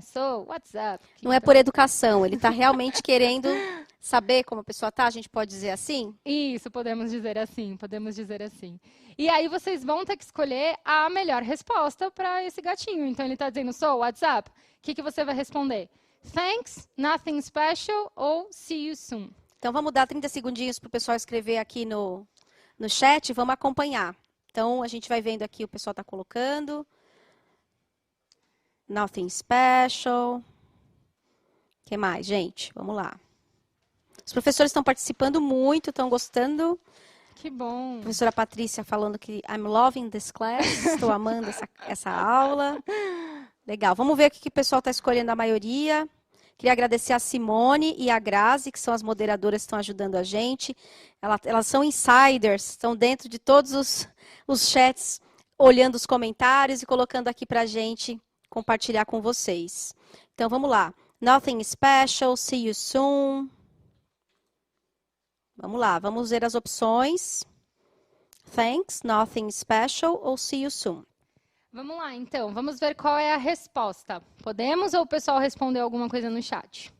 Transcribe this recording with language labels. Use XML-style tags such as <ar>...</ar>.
<en>So, what's up?</en> <pt>Não é por educação, ele está realmente querendo saber como a pessoa está, a gente pode dizer assim? Isso, podemos dizer assim, podemos dizer assim. E aí vocês vão ter que escolher a melhor resposta para esse gatinho. Então, ele está dizendo,</pt> <en>so, what's up?</en> <pt>O que você vai responder?</pt> <en>Thanks, nothing special ou see you soon?</en> <pt>Então, vamos dar 30 segundinhos para o pessoal escrever aqui no chat, vamos acompanhar. Então, a gente vai vendo aqui, o pessoal está colocando.</pt> <en>Nothing special.</en> <pt>O que mais, gente? Vamos lá. Os professores estão participando muito, estão gostando. Que bom. A professora Patrícia falando que</pt> <en>I'm loving this class.</en> <pt>Estou amando essa aula. Legal. Vamos ver o que o pessoal está escolhendo a maioria. Queria agradecer a Simone e a Grazi, que são as moderadoras que estão ajudando a gente. Elas são insiders, estão dentro de todos os chats, olhando os comentários e colocando aqui para a gente compartilhar com vocês. Então, vamos lá.</pt> <en>Nothing special, see you soon.</en> <pt>Vamos lá, vamos ver as opções.</pt> <en>Thanks, nothing special ou see you soon.</en> <pt>Vamos lá, então. Vamos ver qual é a resposta. Podemos ou o pessoal respondeu alguma coisa no chat?</pt>